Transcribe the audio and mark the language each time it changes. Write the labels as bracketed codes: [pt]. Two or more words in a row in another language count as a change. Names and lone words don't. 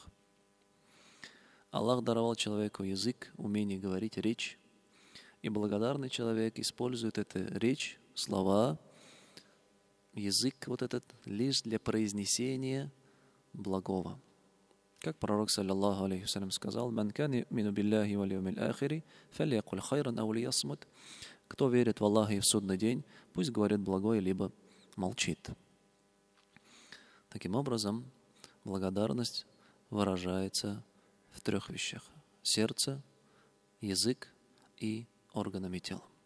[ru] Аллах даровал человеку язык, умение говорить, речь, и благодарный человек использует эту речь, слова, язык вот этот лишь для произнесения благого. Как пророк, [ar] صلى الله عليه وسلم, сказал: «من كان يؤمن بالله واليوم الآخر فليقل خيرا أو ليصمت». [ru] Кто верит в Аллаха и в судный день, пусть говорит благое, либо молчит. Таким образом, благодарность выражается в 3 вещах: сердце, язык и органами тела.